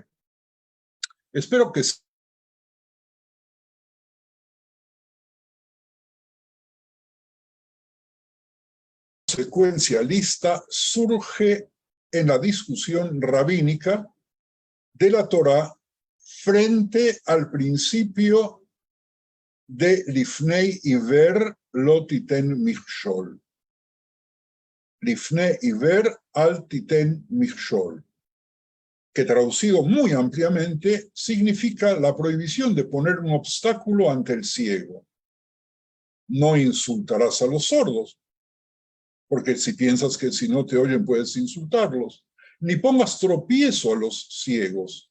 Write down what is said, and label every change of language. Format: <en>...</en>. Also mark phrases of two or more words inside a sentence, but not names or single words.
<es>Espero que consecuencialista surge en la discusión rabínica de la Torá frente al principio de</es> <he>לפני עור לא תתן מכשול. לפני עור אל תתן מכשול,</he> <es>que traducido muy ampliamente significa la prohibición de poner un obstáculo ante el ciego. No insultarás a los sordos, porque si piensas que si no te oyen puedes insultarlos, ni pongas tropiezo a los ciegos.</es>